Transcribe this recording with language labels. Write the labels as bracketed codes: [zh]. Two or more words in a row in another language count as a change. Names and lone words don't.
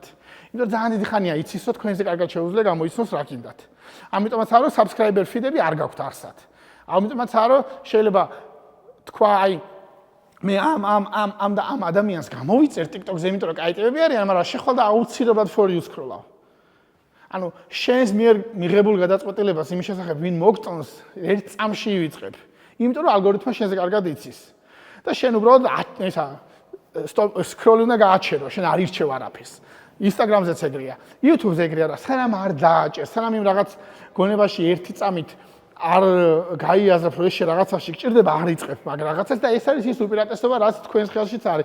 [ka] იმიტომ რომ ძალიან დიდი ხანია იცის, რომ თქვენზე კარგად შეუძლია გამოიცნოს რა გინდათ. ამიტომაც არა, [en] subscriber feed-ები [ka] არ გაქვთ არსად. ამიტომაც არა, შეიძლება თქვა, აი მე ამ ადამიანს გამოვიწერ TikTok-ზე, იმიტომ რომ კაი ტიპები არიან, მაგრამ შეხვალ და აუცილებლად [en] for you scroll-აო. [ka] ანუ შენს მიერ მიღებულ გადაწყვეტილებას იმის შესახებ ვინ მოგწონს ერთ წამში ივიწყებ. იმიტომ რომ ალგორითმი შენზე კარგად იცის. და შენ უბრალოდ ესა scroll უნდა გააჩერო, შენ არ ირჩევ არაფერს. Instagram-ზეც ეგრეა, YouTube-ზე ეგრეა რა, სანამ არ დააჭერს, სანამ იმ რაღაც გონებაში ერთი წამით არ გაიაზრებ, რომ ეს რაღაცაში გჭირდება, არ იწყებ მაგ რაღაცას და ეს არის ის უპირატესობა, რაც თქვენს ხელშიც არის.